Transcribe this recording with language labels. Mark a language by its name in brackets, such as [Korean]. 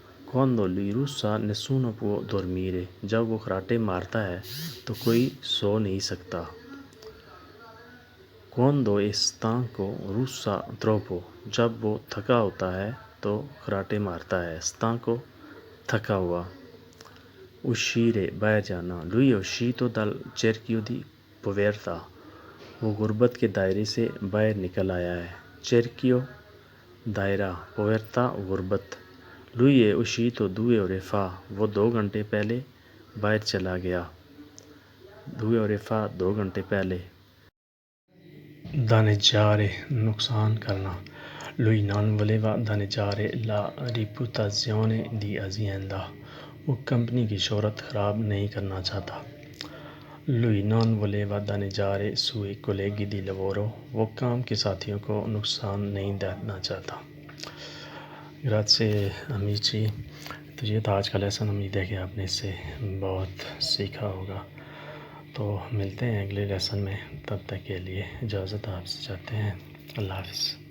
[Italian] quando lui russa nessuno può dormire [Urdu] جب وہ خراٹے مارتا ہے تو کوئی سو نہیں سکتا. [Italian] quando è stanco russa troppo, [Urdu] جب وہ تھکا ہوتا ہے تو خراٹے مارتا ہے. stanco تھکا ہوا. uscire باہر جانا. [Italian] lui è uscito dal cerchio di povertà. [Urdu] وہ غربت کے دائرے سے باہر نکل آیا ہے. cerchio دائرہ, povertà غربت. [Italian] lui è uscito 2 ore fa. [Urdu] وہ 2 گھنٹے پہلے باہر چلا گیا. [Italian] 2 ore fa [Urdu] 2 گھنٹے پہلے. danneggiare نقصان کرنا. [Italian] lui non voleva danneggiare la reputazione di azienda. [Urdu] وہ کمپنی کی شہرت خراب نہیں کرنا چاہتا. [Italian] lui non voleva danneggiare suoi colleghi di lavoro. [Urdu] وہ کام کے ساتھیوں کو نقصان نہیں دینا چاہتا. [Italian] grazie amici. [Urdu] تو یہ تھا آج کا لیسن. امید ہے کہ آپ نے اس سے بہت سیکھا ہوگا. تو ملتے ہیں اگلے لیسن میں. تب تک کے لیے اجازت آپ سے چاہتے ہیں. اللہ حافظ.